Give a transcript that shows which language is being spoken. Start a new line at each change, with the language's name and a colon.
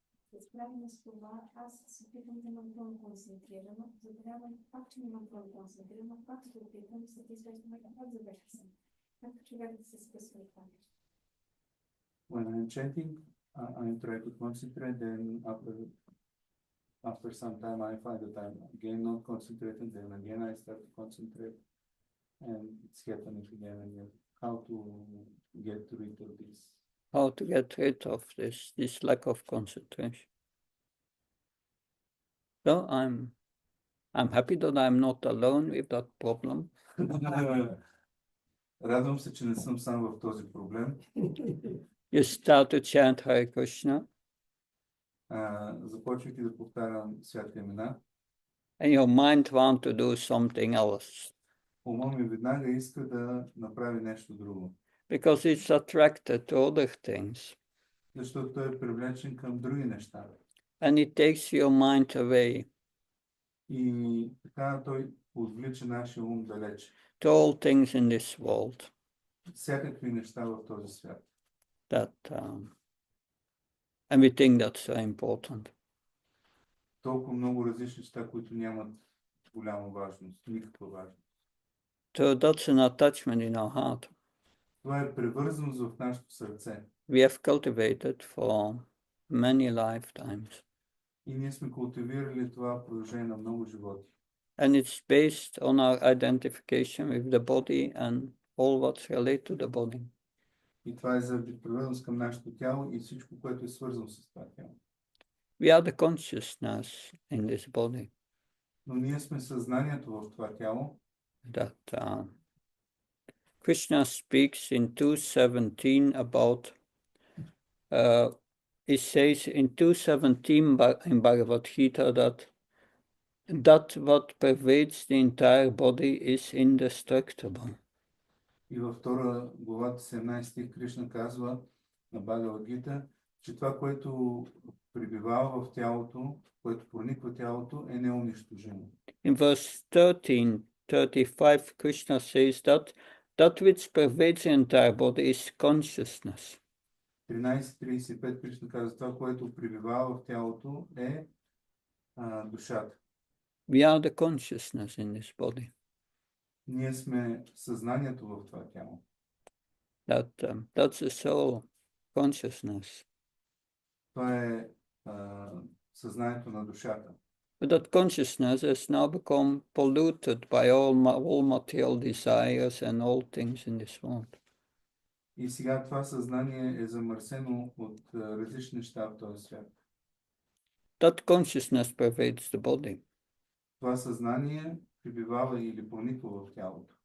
Bulgarian: Се справим с това, аз се опитвам да имам пълно концентрирано, забравям пак, че нямам пълно концентрирано, пак се опитвам след известно време, пак забравя съм. Как човек да се спъсва това нещо?
English: When I'm chanting, I try to concentrate, then after some time I find that I'm again not concentrating, then again I start to concentrate, and it's happening again and again. How to get rid of this? How to get rid of this lack of concentration. So I'm happy that I'm not alone with that problem.
Bulgarian: Радвам се, че не съм сам в този проблем.
English: You start to chant Hare Krishna,
Bulgarian: Започвайки да повтарям святите имена,
English: and your mind wants to do something else
Bulgarian: ума ми веднага иска да направи нещо друго.
English: because it's attracted to other things,
Bulgarian: Защото той е привлечен към други неща.
English: and it takes your mind away
Bulgarian: И така той отвлича нашия ум далеч.
English: to all things in this world
Bulgarian: Всякакви неща в този свят.
English: that and we think that's so important.
Bulgarian: Толкова много различни неща, които нямат голяма важност, никаква важност.
English: So that's an attachment in our heart.
Bulgarian: Това е привързаност в нашето сърце.
English: We have cultivated for many lifetimes.
Bulgarian: И ние сме култивирали това в продължение на много животи.
English: And it's based on our identification with the body and all what's related to the body.
Bulgarian: И това е заради привързаност към нашето тяло и всичко, което е свързано с това тяло.
English: We are the consciousness in this body
Bulgarian: Но ние сме съзнанието в това тяло.
English: that Krishna speaks in 2:17 about, he says in 2:17 in Bhagavad Gita that what pervades the entire body is indestructible.
Bulgarian: И във втора глава 17 Кришна казва на Бхагавад Гита, че това, което пребивава в тялото, което прониква тялото, е неунищожимо.
English: In verse 13:35, Krishna says that That which pervades the entire body is consciousness.
Bulgarian: 13.35 Кришна казва, това, което пребивава в тялото е душата.
English: We are the consciousness in this body.
Bulgarian: Ние сме съзнанието в това тяло.
English: That's the soul consciousness.
Bulgarian: Това е съзнанието на душата.
English: But that consciousness has now become polluted by all material desires and all things in this world.
Bulgarian: И сега това съзнание е замърсено от различни неща в този свят.
English: That consciousness pervades the body.
Bulgarian: Това съзнание пребивава или прониква в тялото.